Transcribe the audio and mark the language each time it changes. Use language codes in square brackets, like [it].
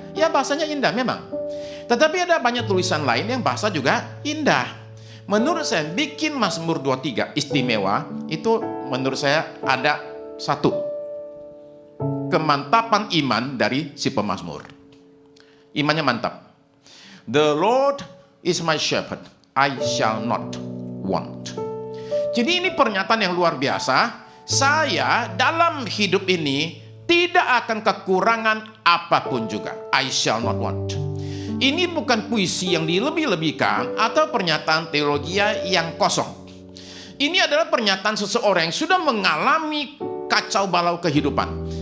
[id] Ya, bahasanya indah memang. Tetapi ada banyak tulisan lain yang bahasa juga indah. Menurut saya, bikin Mazmur 23 istimewa, itu menurut saya ada satu, kemantapan iman dari si pemazmur. Imannya mantap. [en] The Lord is my shepherd, I shall not want. [id] Jadi ini pernyataan yang luar biasa. Saya dalam hidup ini tidak akan kekurangan apapun juga. [en] I shall not want. [id] Ini bukan puisi yang dilebih-lebihkan atau pernyataan teologi yang kosong. Ini adalah pernyataan seseorang yang sudah mengalami kacau balau kehidupan.